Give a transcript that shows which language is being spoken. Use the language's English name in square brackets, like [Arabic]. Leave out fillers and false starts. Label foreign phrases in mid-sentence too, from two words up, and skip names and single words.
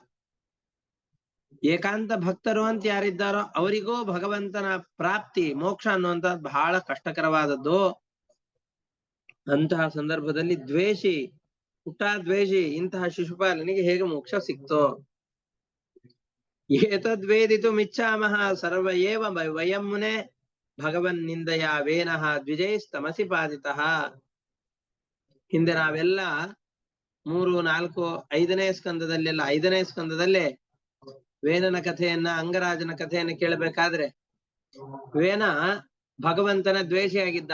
[Kannada] ಏಕಾಂತ ಭಕ್ತರು ಅಂತ ಯಾರಿದ್ದಾರೋ ಅವರಿಗೂ ಭಗವಂತನ ಪ್ರಾಪ್ತಿ ಮೋಕ್ಷ ಅನ್ನುವಂಥದ್ದು ಬಹಳ ಕಷ್ಟಕರವಾದದ್ದು. ಅಂತಹ ಸಂದರ್ಭದಲ್ಲಿ ದ್ವೇಷಿ, ದ್ವೇಷಿ ಇಂತಹ ಶಿಶುಪಾಲನಿಗೆ ಹೇಗೆ ಮೋಕ್ಷ ಸಿಕ್ತೋ. [Sanskrit] एतद्वेदितु मिच्छामः सर्व एव वयं मुने भगवन् निन्दय वेनः द्विजैस्तमसि पादितः. [Kannada] ಹಿಂದೆ ನಾವೆಲ್ಲ 3, 4, 5ನೇ ಸ್ಕಂದದಲ್ಲೆಲ್ಲ 5ನೇ ಸ್ಕಂದದಲ್ಲೇ ವೇನನ ಕಥೆಯನ್ನ, ಅಂಗರಾಜನ ಕಥೆಯನ್ನ ಕೇಳಬೇಕಾದ್ರೆ ವೇನ ಭಗವಂತನ ದ್ವೇಷಿಯಾಗಿದ್ದ.